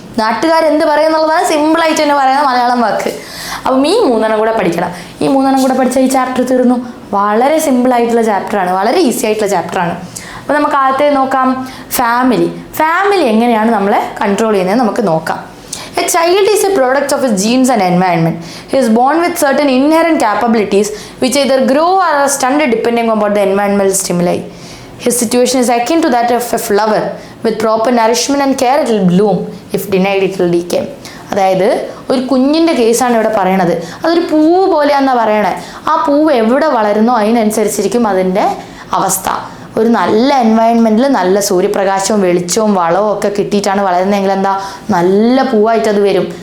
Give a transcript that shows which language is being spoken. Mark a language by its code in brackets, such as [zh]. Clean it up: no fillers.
[ml] നാട്ടുകാരെന്ത് പറയുന്നുള്ളതാണ് സിമ്പിളായിട്ട് തന്നെ പറയുന്ന മലയാളം വാക്ക്. അപ്പം ഈ 3 കൂടെ പഠിക്കണം. ഈ 3 കൂടെ പഠിച്ചാൽ ഈ ചാപ്റ്റർ തീർന്നു. വളരെ സിമ്പിളായിട്ടുള്ള ചാപ്റ്ററാണ്, വളരെ ഈസി ആയിട്ടുള്ള ചാപ്റ്ററാണ്. അപ്പോൾ നമുക്ക് ആദ്യത്തെ നോക്കാം, ഫാമിലി എങ്ങനെയാണ് നമ്മളെ കൺട്രോൾ ചെയ്യുന്നത് നമുക്ക് നോക്കാം. [en] A child is a product of his genes and environment. He is born with certain inherent capabilities which either grow or are stunted depending upon the environmental stimuli. His situation is akin to that of a flower. With proper nourishment and care it will bloom. If denied it will decay. [ml] അതായത് ഒരു കുഞ്ഞിൻ്റെ കേസാണ് ഇവിടെ പറയണത്. അതൊരു പൂവ് പോലെയാണെന്നാണ് പറയണേ. ആ പൂവ് എവിടെ വളരുന്നോ അതിനനുസരിച്ചിരിക്കും അതിൻ്റെ അവസ്ഥ. ഒരു നല്ല എൻവയൺമെൻറ്റിൽ നല്ല സൂര്യപ്രകാശവും വെളിച്ചവും വളവും ഒക്കെ കിട്ടിയിട്ടാണ് വളരുന്നതെങ്കിൽ എന്താ, നല്ല പൂവായിട്ട് അത് വരും.